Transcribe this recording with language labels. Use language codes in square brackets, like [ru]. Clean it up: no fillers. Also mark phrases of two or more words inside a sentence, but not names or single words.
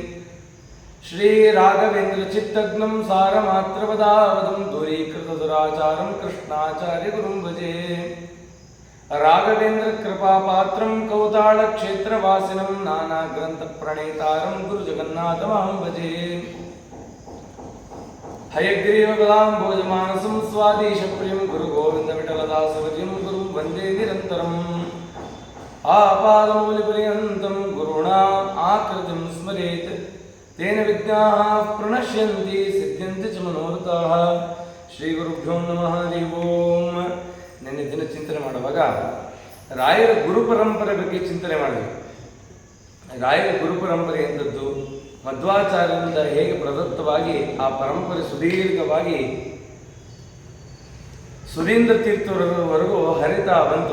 [sa] श्रीराघवेन्द्रचित्तघ्नं सारमात्रवदावदं दूरीकृतदुराचारं कृष्णाचार्यगुरुं भजे राघवेन्द्र कृपापात्रं कौतालक्षेत्रवासिनं नानाग्रन्थप्रणेतारं गुरुजगन्नाथमहं भजे हयग्रीवगदाम्बोजमानसं स्वाधीशप्रियं गुरुगोविन्दविठलदासवर्यं गुरुं वन्दे निरन्तरम् आपादमौलिपर्यन्तं गुरूणाम् आकृतिं स्मरेत् तेन विद्याः प्रणश्यन्ति सिद्ध्यन्ति च मनोरथाः श्रीगुरुभ्यो नमः हरि ओम् [kn] ನಿನ್ನೆ ದಿನ ಚಿಂತನೆ ಮಾಡುವಾಗ ರಾಯರ ಗುರುಪರಂಪರೆ ಬಗ್ಗೆ ಚಿಂತನೆ ಮಾಡಿದ್ವಿ. ರಾಯರ ಗುರುಪರಂಪರೆ ಎಂದದ್ದು ಮಧ್ವಾಚಾರ್ಯರಿಂದ ಹೇಗೆ ಪ್ರದತ್ತವಾಗಿ ಆ ಪರಂಪರೆ ಸುದೀರ್ಘವಾಗಿ ಸುಧೀಂದ್ರ ತೀರ್ಥವರೆಗೂ ಹರಿತಾ ಬಂತು.